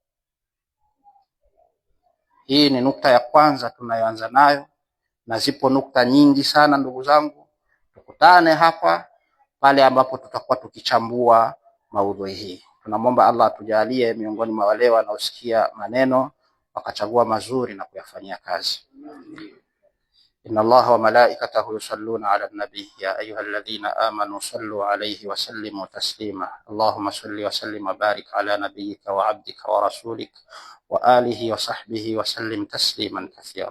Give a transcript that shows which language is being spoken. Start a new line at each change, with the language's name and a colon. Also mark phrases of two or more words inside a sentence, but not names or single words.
Swahili: Hii ni nukta ya kwanza tunayoanza nayo, na zipo nukta nyingi sana ndugu zangu. Tukutane hapa pale ambapo tutakuwa tukichambua maudhui hii. Tunamwomba Allah atujalie miongoni mwa wale wanaosikia maneno wakachagua mazuri na kuyafanyia kazi.
Arabic: إن الله وملائكته يصلون على النبي يا أيها الذين آمنوا صلوا عليه وسلموا تسليما. اللهم صل وسلم وبارك على نبيك وعبدك ورسولك وآله وصحبه وسلم تسليما كثيرا.